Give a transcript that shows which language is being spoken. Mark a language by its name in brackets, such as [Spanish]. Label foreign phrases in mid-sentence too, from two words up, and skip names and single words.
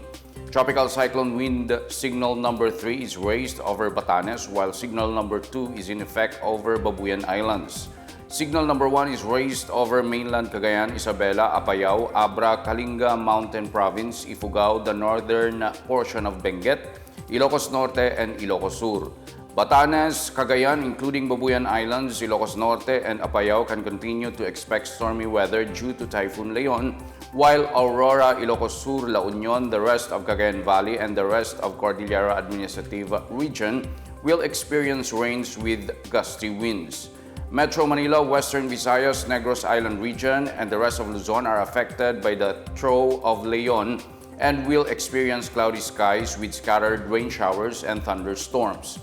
[English] Tropical cyclone wind signal number 3 is raised over Batanes while signal number 2 is in effect over Babuyan Islands. Signal number 1 is raised over mainland Cagayan, Isabela, Apayao, Abra, Kalinga Mountain Province, Ifugao, the northern portion of Benguet, Ilocos Norte, and Ilocos Sur. Batanes, Cagayan, including Babuyan Islands, Ilocos Norte, and Apayao can continue to expect stormy weather due to Typhoon Leon, while Aurora, Ilocos Sur, La Union, the rest of Cagayan Valley, and the rest of Cordillera Administrative Region will experience rains with gusty winds. Metro Manila, Western Visayas, Negros Island region, and the rest of Luzon are affected by the throw of Leon and will experience cloudy skies with scattered rain showers and thunderstorms.